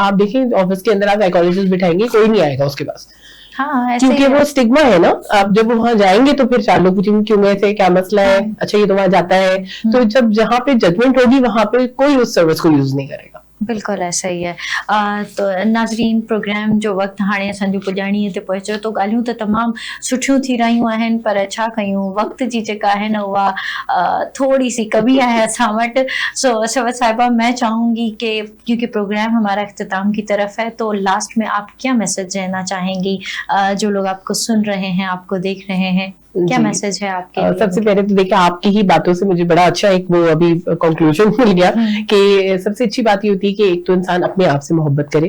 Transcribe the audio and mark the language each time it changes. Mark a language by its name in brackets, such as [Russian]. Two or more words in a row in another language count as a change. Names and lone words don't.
[Urdu] آپ دیکھیے آفس کے اندر آپ سائیکالوجسٹ بٹھائیں گے، کوئی نہیں آئے گا اس کے پاس. हाँ, کیونکہ وہ سٹگما ہے نا، آپ جب وہاں جائیں گے تو پھر 4 لوگ پوچھیں گے کیوں، ایسے کیا مسئلہ ہے، اچھا یہ تو وہاں جاتا ہے، تو جب جہاں پہ ججمنٹ ہوگی وہاں پہ کوئی اس سروس کو یوز نہیں کرے گا. بالکل ایسا ہی ہے. [Sindhi] तो नाज़रीन, प्रोग्राम जो वक्त हाणे असांजो पुॼाणीअ ते पहुचो, तो ॻाल्हियूं त तमामु सुठियूं थी रहियूं आहिनि, पर छा कयूं, वक्त जी जेका है न उहा थोड़ी सी कमी है असां वटि। [Urdu] सो अशरफ साहिबा, میں چاہوں گی کہ کیونکہ پروگرام ہمارا اختتام کی طرف ہے، تو لاسٹ میں آپ کیا میسج دینا چاہیں گی جو لوگ آپ کو سن رہے ہیں، آپ کو دیکھ رہے ہیں، کیا میسج ہے آپ کے لیے? سب سے پہلے تو دیکھیے آپ کی ہی باتوں سے مجھے بڑا اچھا ایک وہ ابھی کنکلوژن مل گیا کہ سب سے اچھی بات یہ ہوتی ہے کہ ایک تو انسان اپنے آپ سے محبت کرے.